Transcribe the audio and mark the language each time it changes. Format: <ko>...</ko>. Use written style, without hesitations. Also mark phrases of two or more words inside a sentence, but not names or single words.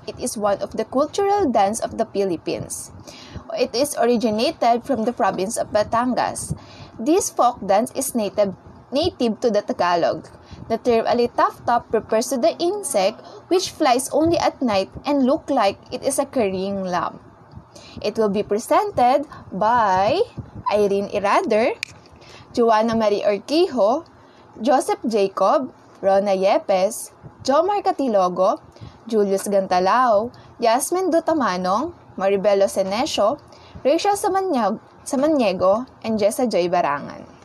<en>It is one of the cultural dance of the Philippines. It is originated from the province of Batangas. This folk dance is native to the Tagalog. The term Alitap-Tap refers to the insect which flies only at night and look like it is a carrying lamp. It will be presented by Irene Irader, Joanna Marie Urquijo, Joseph Jacob, Rona Yepes, Jomar Catilogo, Julius Gantalao, Yasmin Dutamanong, Maribelo Senesio, Rachel Samaniego, and Jessa Joy Barangan.</en>